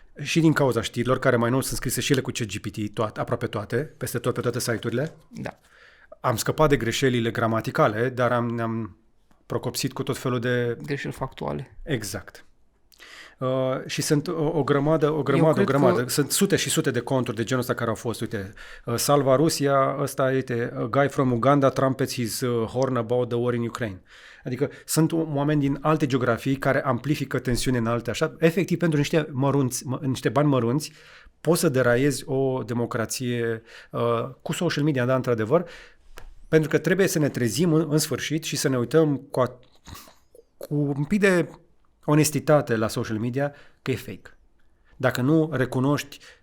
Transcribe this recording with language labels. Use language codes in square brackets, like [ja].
[ro] Și din cauza știrilor, care mai nou sunt scrise și ele cu ChatGPT, aproape toate, peste tot, pe toate site-urile. Da. Am scăpat de greșelile gramaticale, dar ne-am procopsit cu tot felul de... greșeli factuale. Exact. Și sunt o grămadă. Sunt sute și sute de conturi de genul ăsta care au fost. Uite, Salva Rusia, ăsta, uite, [en] guy from Uganda trumpets his horn about the war in Ukraine. [ro] Adică sunt oameni din alte geografii care amplifică tensiune în alte, așa. Efectiv, pentru niște bani mărunți, poți să deraiezi o democrație cu social media, da, într-adevăr, pentru că trebuie să ne trezim în sfârșit și să ne uităm cu un pic de onestitate la social media că e fake. Dacă nu recunoști